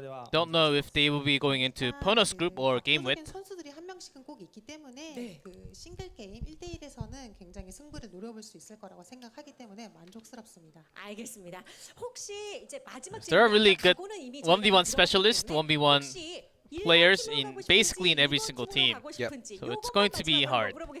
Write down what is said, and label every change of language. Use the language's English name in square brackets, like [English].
[English] Don't know if they will be going into Ponos group or game with. [Korean] 선수들이 한 명씩은 꼭 있기 때문에 그 싱글 게임 1대1에서는 굉장히 승부를 노려볼 수 있을 거라고 생각하기 때문에 만족스럽습니다. 알겠습니다. 혹시 이제 마지막 [English] There are really good 1v1 specialists, 1v1 players in basically in every single team. So it's going to be hard.